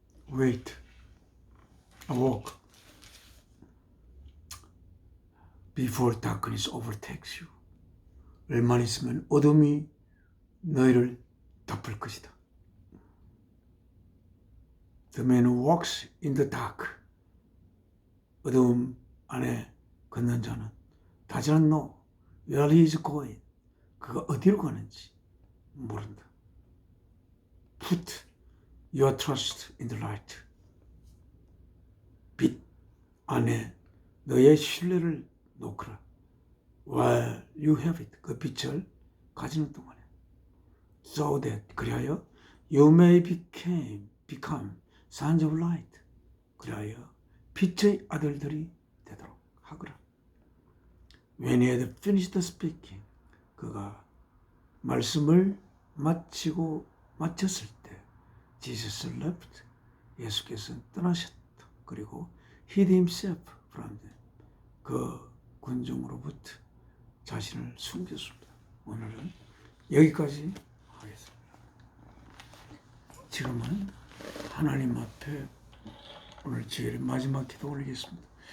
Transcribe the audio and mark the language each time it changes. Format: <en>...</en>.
<en>Wait, walk before darkness overtakes you.</en> <ko>얼마나 있으면 어둠이 너희를 덮을 것이다.</ko> <en>The man who walks in the dark.</en> <ko>어둠 안에 걷는 자는</ko> <en>does not know where he is going.</en> <ko>그가 어디로 가는지 모른다.</ko> <en>Put your trust in the light.</en> <ko>빛 안에 너의 신뢰를 놓거라.</ko> <en>While you have it.</en> <ko>그 빛을 가지는 동안에.</ko> <en>So that</en> <ko>그리하여</ko> <en>you may become sons of light.</en> <ko>그리하여 빛의 아들들이 되도록 하거라.</ko> <en>When he had finished speaking.</en> <ko>그가 말씀을 마쳤을 때</ko> <en>Jesus left.</en> <ko>예수께서 떠나셨다. 그리고</ko> <en>hid himself from them.</en> <ko>그 군중으로부터 자신을 숨겼습니다. 오늘은 여기까지 하겠습니다. 지금은 하나님 앞에 오늘 주일의 마지막 기도 올리겠습니다.</ko>